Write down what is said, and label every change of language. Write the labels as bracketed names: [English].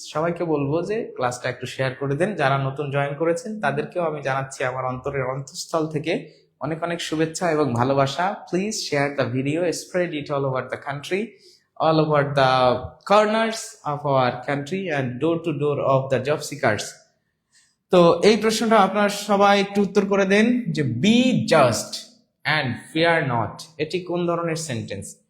[Bangla] সবাইকে বলবো যে ক্লাসটা একটু শেয়ার করে দেন। যারা নতুন জয়েন করেছেন তাদেরকেও আমি জানাচ্ছি আমার অন্তরের অন্তঃস্থল থেকে অনেক অনেক শুভেচ্ছা এবং ভালোবাসা। [English] Please share the video, spread it all over the country, all over the corners of our country and door to door of the job seekers. [Bangla] তো এই প্রশ্নটা আপনারা সবাই একটু উত্তর করে দেন যে [English] be just and fear not, [Bangla] এটি কোন ধরনের সেন্টেন্স?